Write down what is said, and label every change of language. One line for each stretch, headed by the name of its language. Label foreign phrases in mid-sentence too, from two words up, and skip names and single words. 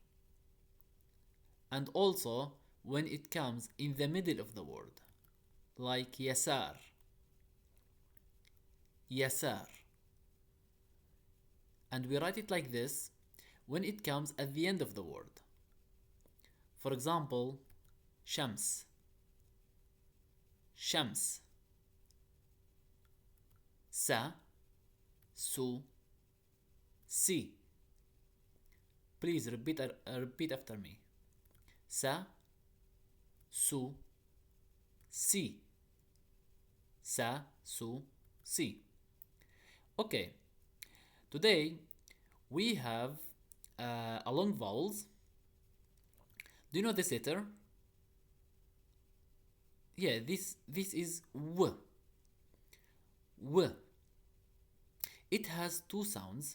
English: And also when it comes in the middle of the word, like
Arabic: يسار, يسار.
English: And we write it like this when it comes at the end of the word. For example,
Arabic: شمس, شمس. سَ، سُ، سِ.
English: Please repeat after me.
Arabic: سَ، سُ، سِ. سَ، سُ، سِ.
English: Okay. Today we have a long vowels. Do you know this letter? Yeah, this is w. W. It has two sounds.